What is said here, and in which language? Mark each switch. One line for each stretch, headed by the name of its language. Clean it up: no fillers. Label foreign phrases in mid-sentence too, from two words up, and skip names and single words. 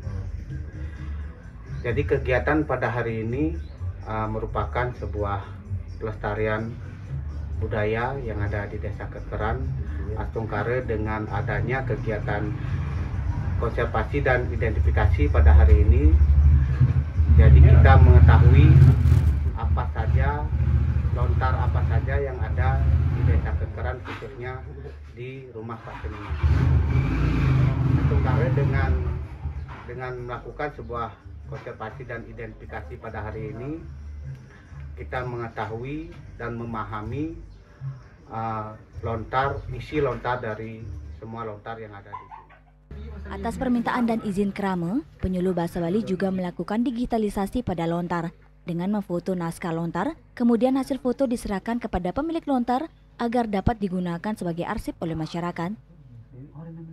Indonesian: Jadi kegiatan pada hari ini merupakan sebuah pelestarian budaya yang ada di Desa Kekeran, Astungkare, dengan adanya kegiatan konservasi dan identifikasi pada hari ini. Jadi kita mengetahui apa saja lontar apa saja yang ada di Desa Kekeran, khususnya di rumah Pak Cening Mangku. Astungkare dengan melakukan sebuah konservasi dan identifikasi pada hari ini, kita mengetahui dan memahami isi lontar dari semua lontar yang ada di sini. Atas permintaan dan izin Rame, penyuluh bahasa Bali juga melakukan digitalisasi pada lontar dengan memfoto naskah lontar, kemudian hasil foto diserahkan kepada pemilik lontar agar dapat digunakan sebagai arsip oleh masyarakat.